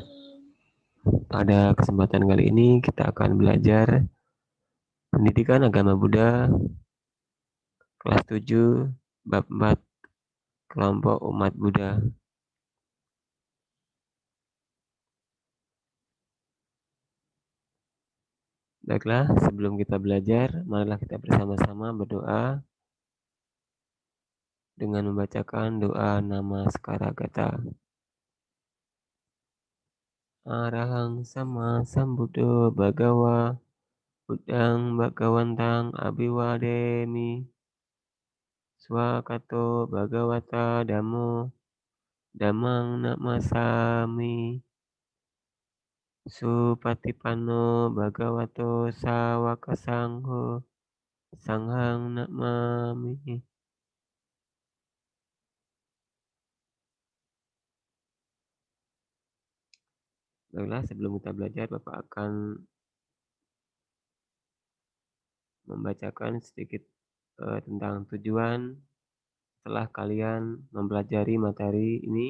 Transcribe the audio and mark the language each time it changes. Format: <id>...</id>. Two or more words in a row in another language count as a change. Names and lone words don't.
<id>Pada kesempatan kali ini kita akan belajar pendidikan agama Buddha kelas 7 bab 4 kelompok umat Buddha. Baiklah, sebelum kita belajar, marilah kita bersama-sama berdoa dengan membacakan doa nama Sekaragata.</id> <pi>Arahang sama sambuddho bhagawa buddhang bhagawantang abiwademi swakato bhagawata dhammo dhammang namasami Supatipanno bhagavato sawaka sangho sanghang namami.</pi> <id>Baiklah, sebelum kita belajar, Bapak akan membacakan sedikit tentang tujuan setelah kalian mempelajari materi ini.</id>